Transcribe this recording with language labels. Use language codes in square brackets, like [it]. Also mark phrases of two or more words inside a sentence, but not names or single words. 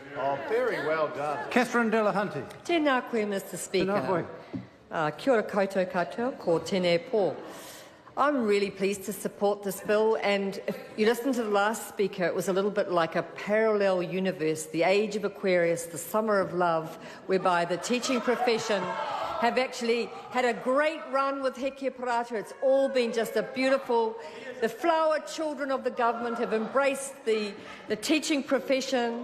[en] Oh, very well done. Catherine Delahunty. [mi] Tēnā koe, [en] Mr Speaker. [mi] Kia ora koutou katoa, ko tēnei pō. [en] I'm really pleased to support this bill, and if you listen to the last speaker, it was a little bit like a parallel universe, the age of Aquarius, the summer of love, whereby the teaching profession have actually had a great run with Heke Parata. It's all been just a beautiful... The flower children of the government have embraced the teaching profession.